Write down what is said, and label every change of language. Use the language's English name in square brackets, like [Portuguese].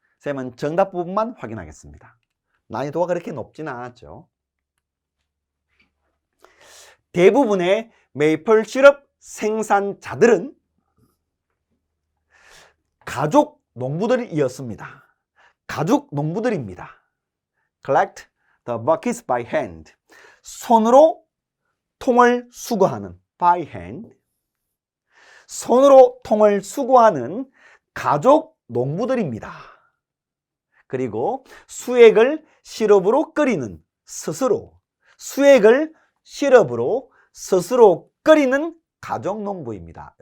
[Korean] 쌤은 정답 부분만 확인하겠습니다. 난이도가 그렇게 높지는 않았죠. 대부분의 메이플 시럽 생산자들은 가족 농부들이었습니다. 가족 농부들입니다. [English] Collect the buckets by hand. [Korean] 손으로 통을 수거하는 [English] by hand. [Korean] 손으로 통을 수거하는 가족 농부들입니다. 그리고 수액을 시럽으로 끓이는 스스로. 수액을 시럽으로 스스로 끓이는 가족 농부입니다.